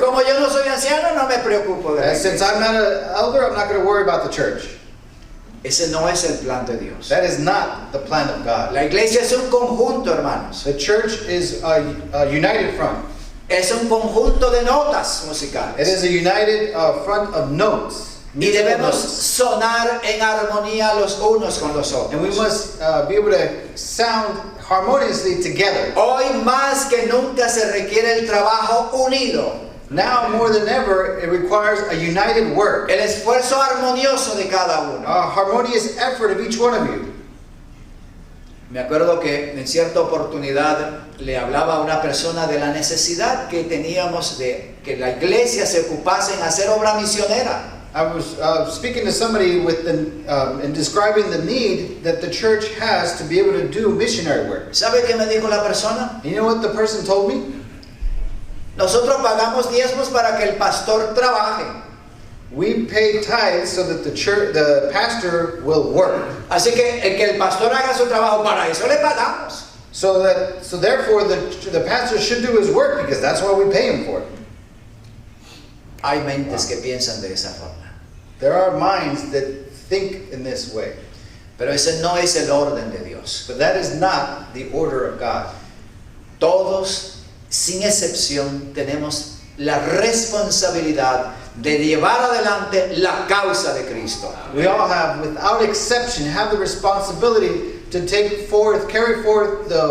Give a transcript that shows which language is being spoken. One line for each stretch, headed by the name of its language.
Spanish: Como yo no soy anciano, no me preocupo de la
English: Since
Spanish: iglesia.
English: I'm not an elder, I'm not going to worry about the church.
Spanish: Ese no es el plan de Dios.
English: That is not the plan of God.
Spanish: La iglesia es un conjunto, hermanos.
English: The church is a united front.
Spanish: Es un conjunto de notas
English: It
Spanish: musicales.
English: is a united front of notes.
Spanish: Y
English: musical
Spanish: debemos
English: notes.
Spanish: sonar en armonía los unos con los
English: And we
Spanish: otros.
English: must be able to sound harmoniously together.
Spanish: Hoy más que nunca se requiere el trabajo unido.
English: Now more than ever, it requires a united work.
Spanish: El esfuerzo armonioso de cada uno.
English: A harmonious effort of each one of you.
Spanish: Me acuerdo que en cierta oportunidad le hablaba a una persona de la necesidad que teníamos de que la iglesia se ocupase en hacer obra misionera.
English: I was speaking to somebody and describing the need that the church has to be able to do missionary work.
Spanish: ¿Sabe qué me dijo la persona?
English: And you know what the person told me?
Spanish: Nosotros pagamos diezmos para que el pastor trabaje.
English: We pay tithes so that the pastor will work.
Spanish: Así que el pastor haga su trabajo, para eso le pagamos.
English: So therefore the pastor should do his work because that's what we pay him for.
Spanish: Hay mentes que piensan de esa forma.
English: There are minds that think in this way.
Spanish: Pero ese no es el orden de Dios.
English: But that is not the order of God.
Spanish: Todos, sin excepción, tenemos la responsabilidad de llevar adelante la causa de Cristo.
English: We all have, without exception, have the responsibility to carry forth